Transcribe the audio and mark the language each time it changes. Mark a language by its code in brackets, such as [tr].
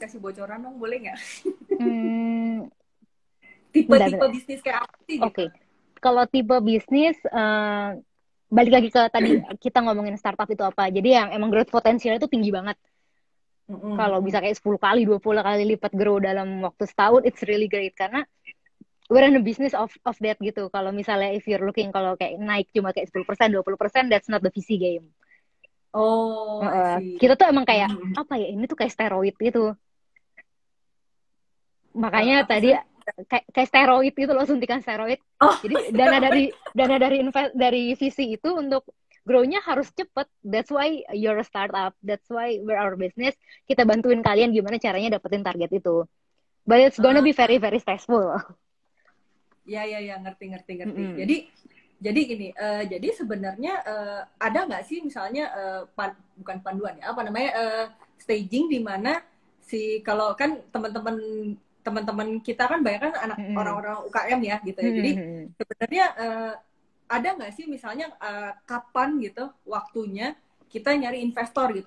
[id] Kasih bocoran dong, boleh nggak? hmm, bentar, Tipe-tipe bentar. bisnis kayak apa sih gitu? Oke, kalau tipe bisnis, balik lagi ke tadi kita ngomongin startup itu apa. Jadi yang emang growth potensialnya itu tinggi banget. Kalau bisa kayak 10 kali, 20 kali lipat grow dalam waktu setahun, [en] it's really great. Karena we're in the business of that gitu. [id] Kalau misalnya [en] if you're looking, [id] kalau kayak naik cuma kayak [en] 10%, 20%, that's not the VC game. Oh, I see. [id] Kita tuh emang kayak, apa ya, ini tuh kayak steroid gitu. Makanya Apa tadi sih? kayak steroid gitu loh, suntikan steroid. Oh, Jadi dana dari VC itu untuk grow-nya harus cepet. [en] That's why you're a startup. That's why we're our business. [id] Kita bantuin kalian gimana caranya dapetin target itu. [en] But it's gonna be very very stressful. [id] ya, ya, ya, ngerti, ngerti, ngerti. Mm-mm. Jadi gini, jadi sebenarnya ada nggak sih misalnya bukan panduan ya, apa namanya staging di mana kalau kan teman-teman kita kan banyak kan anak orang-orang UKM ya gitu ya. Jadi sebenarnya ada nggak sih misalnya kapan gitu waktunya kita nyari investor gitu?